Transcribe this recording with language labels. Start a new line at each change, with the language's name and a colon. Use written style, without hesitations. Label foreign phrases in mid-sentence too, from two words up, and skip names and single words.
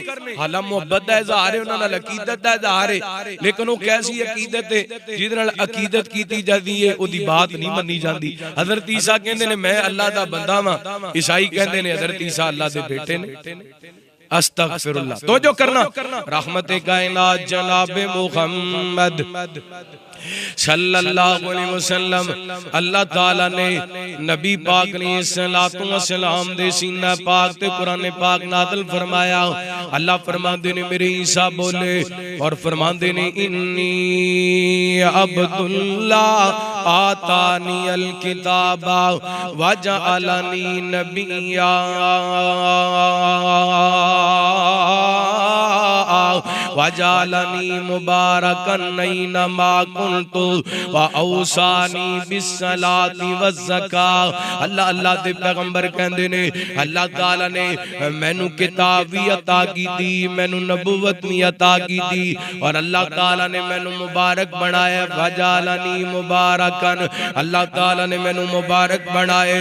Punjabi: حالاں محبت دا اظہار ہے، انہاں نال عقیدت دا اظہار ہے، لیکن وہ کیسی عقیدت ہے جیہدے نال عقیدت کیتی جاتی ہے اودی بات نہیں منی جاتی. حضرت عیسیٰ کہندے نے میں اللہ دا بندہ واں، عیسائی کہندے نے حضرت عیسیٰ اللہ دے بیٹے نے. استغفراللہ۔ تو جو کرنا رحمت کائنات جناب محمد
Arabic: صلى الله عليه وسلم,
Punjabi: اللہ تعالیٰ نے نبی پاک نے صلوٰۃ و سلام دے سینہ پاک تے قرآن پاک نازل فرمایا. اللہ فرماتے نے میرے عیسیٰ بولے اور فرماتے نے
Arabic: إني عبد الله آتاني الكتاب وجعلني نبيا وجعلني مباركا أينما كنت وأوصاني بالصلاة والزكاة.
Punjabi: اللہ اللہ دے پیغمبر کہندے نے اللہ تعالیٰ نے مینوں کتاب بھی عطا کی دی، مینوں نبوت بھی عطا کی دی اور اللہ تعالیٰ نے مینوں مبارک بنایا.
Arabic: وجعلني مباركا,
Punjabi: اللہ تعالیٰ نے مینوں مبارک بنائے.